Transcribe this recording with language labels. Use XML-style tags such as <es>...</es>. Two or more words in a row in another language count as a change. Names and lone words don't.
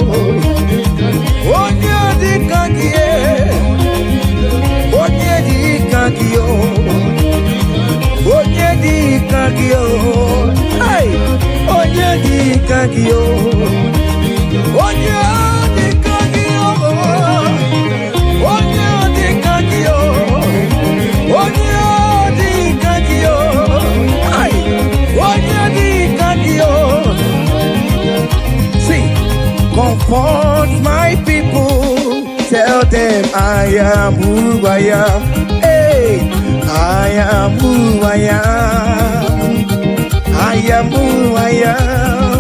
<ig>onye dika yo onye dika yo onye dika yo hey onye dika yo onye dika yo onye dika yo onye dika yo hey onye dika yo.</ig> <en>See, comfort my people, tell them I am who I am. Hey, I am who I am. I am who I am.</en>